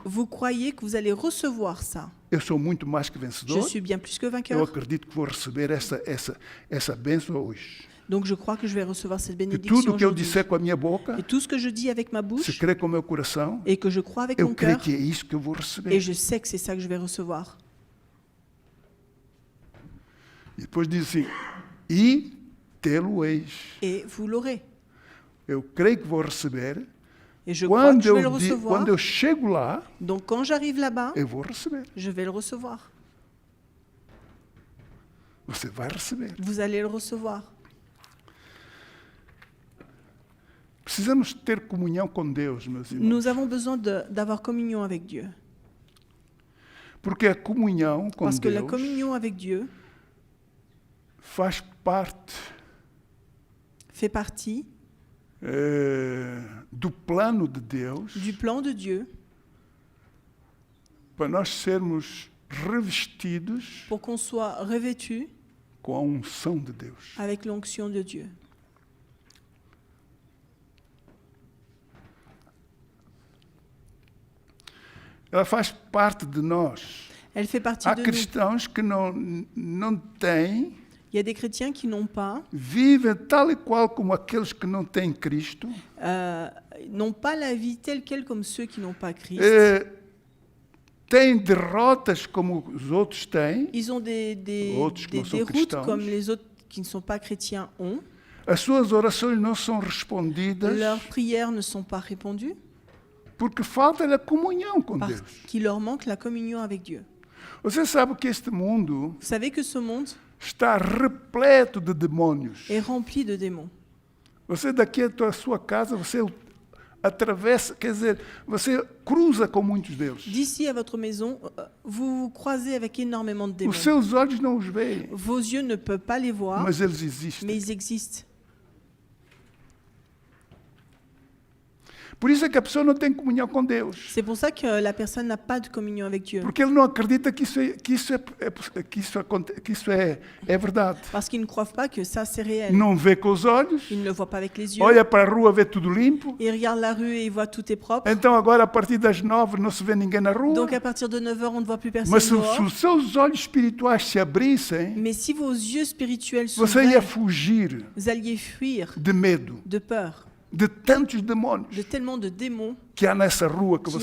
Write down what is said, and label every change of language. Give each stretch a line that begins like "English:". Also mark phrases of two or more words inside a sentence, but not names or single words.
French: vous croyez que vous allez recevoir ça.
Portuguese: Eu sou muito mais que
French: Je
Portuguese: vencedor.
French: suis bien plus que
Portuguese: Eu
French: vainqueur.
Portuguese: acredito que vou receber essa bênção hoje.
French: Donc je crois que je vais recevoir cette
Portuguese: Que
French: bénédiction
Portuguese: tudo que eu
French: aujourd'hui.
Portuguese: disser com a minha boca,
French: Et tout ce que je dis avec ma
Portuguese: se
French: bouche
Portuguese: crer com o meu coração,
French: et que je crois avec
Portuguese: eu
French: mon
Portuguese: creio
French: cœur,
Portuguese: que é isso que eu vou
French: et
Portuguese: receber.
French: je sais que c'est ça que je vais recevoir.
Portuguese: E depois diz assim, e tê-lo-eis.
French: Et vous l'aurez.
Portuguese: Eu creio que vou receber.
French: Et je crois que je vais le recevoir.
Portuguese: Quando eu chego lá,
French: Donc quand j'arrive là-bas,
Portuguese: eu vou receber.
French: je vais le recevoir.
Portuguese: Você vai receber.
French: Vous allez le recevoir.
Portuguese: Precisamos ter comunhão com Deus, meus irmãos.
French: Nous avons besoin d'avoir communion avec Dieu.
Portuguese: Porque a comunhão com
French: Parce que la
Portuguese: Deus
French: communion avec Dieu
Portuguese: faz parte
French: fait partie
Portuguese: do plano de Deus
French: du plan de Dieu
Portuguese: para nós sermos revestidos
French: pour qu'on soit revêtu
Portuguese: com a unção de Deus.
French: avec l'onction de Dieu.
Portuguese: Ela faz parte de nós.
French: Elle fait partie
Portuguese: Há
French: de nous.
Portuguese: cristãos que não têm,
French: Il y a des chrétiens qui n'ont pas,
Portuguese: vivem tal e qual como aqueles que não têm Cristo,
French: n'ont pas la vie telle quelle comme ceux qui n'ont pas Christ.
Portuguese: têm derrotas como os outros têm,
French: Ils ont des
Portuguese: Outros que não são
French: déroutes
Portuguese: cristãos.
French: comme les autres qui ne sont pas chrétiens ont.
Portuguese: as suas orações não são respondidas
French: Leurs prières ne sont pas répondues
Portuguese: porque falta a comunhão com
French: parce
Portuguese: Deus.
French: qu'il leur manque la communion avec Dieu.
Portuguese: Você sabe que este mundo
French: Vous savez que ce monde
Portuguese: está repleto de demônios.
French: est rempli de démons.
Portuguese: Você daqui à sua casa, você atravessa, quer dizer, você cruza com muitos deles.
French: D'ici à votre maison, vous vous croisez avec énormément de démons.
Portuguese: Os seus olhos não os veem,
French: Vos yeux ne peuvent pas les voir,
Portuguese: mas eles existem.
French: mais ils existent.
Portuguese: Por isso é que a pessoa não tem comunhão com Deus.
French: C'est pour ça que la personne n'a pas de communion avec Dieu.
Portuguese: Porque ele não acredita que isso é verdade.
French: Parce qu'ils ne croient pas que ça, c'est réel.
Portuguese: Não vê com os olhos,
French: Ils ne le voient pas avec les yeux.
Portuguese: olha para a rua, vê tudo limpo.
French: Ils regardent la rue et ils voient tout est propre.
Portuguese: Então agora, a partir das 9, não se vê ninguém na rua.
French: Donc à partir de 9h, on ne voit plus personne
Portuguese: Mas se
French: dehors.
Portuguese: os seus olhos espirituais se abrissem,
French: Mais si vos yeux spirituels
Portuguese: você ia
French: s'ouvraient,
Portuguese: fugir
French: vous alliez fuir
Portuguese: de medo,
French: de peur,
Portuguese: de tantos demônios
French: de tellement de démons
Portuguese: que há nessa rua que